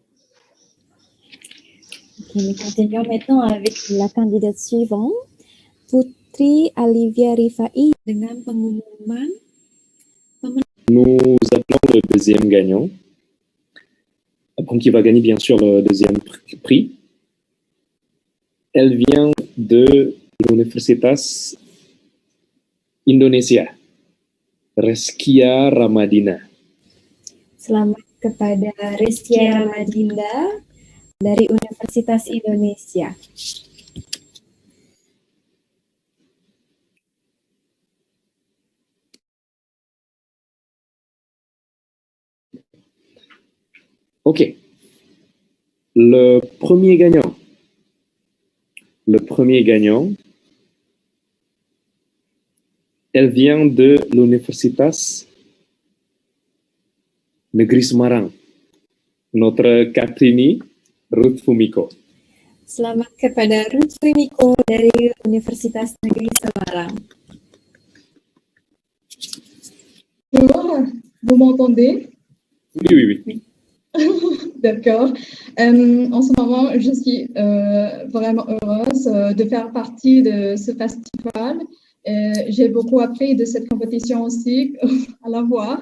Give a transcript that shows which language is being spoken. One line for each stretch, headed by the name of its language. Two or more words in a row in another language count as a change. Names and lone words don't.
French: Okay, nous continuons maintenant avec la candidate suivante,
Indonesian: Putri Alivia Rifai, dengan pengumuman.
French: Nous appelons le deuxième gagnant, qui va gagner bien sûr le deuxième prix. Elle vient de l'Universitas Indonesia, Reskia Ramadina.
Indonesian: Selamat kepada Reskia Ramadinda dari Universitas Indonesia.
French: Ok. Le premier gagnant, elle vient de l'Universitas Negeri Semarang, notre Kartini Ruth Fumiko.
Indonesian: Selamat kepada Ruth Fumiko dari Universitas Negeri Semarang.
French: Vous m'entendez? Oui. D'accord. En ce moment, je suis vraiment heureuse de faire partie de ce festival. J'ai beaucoup appris de cette compétition aussi à la voir.